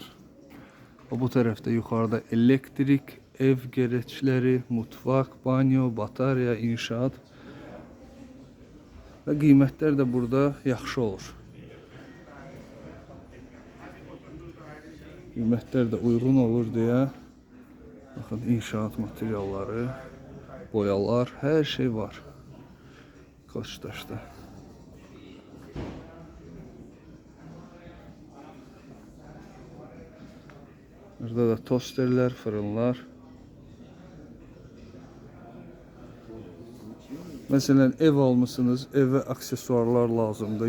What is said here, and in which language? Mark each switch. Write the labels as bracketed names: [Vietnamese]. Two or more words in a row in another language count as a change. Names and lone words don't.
[Azerbaijani] Bu tərəfdə yuxarıda elektrik, ev gereçləri, mutfaq, banyo, batarya, inşaat və qiymətlər də burada yaxşı olur. Qiymətlər də uyğun olur deyə, baxın, inşaat materialları, boyalar, hər şey var Koçtaşda. Burada da tosterlər, fırınlar. Mesela ev almışsınız, eve aksesuarlar lazımdır.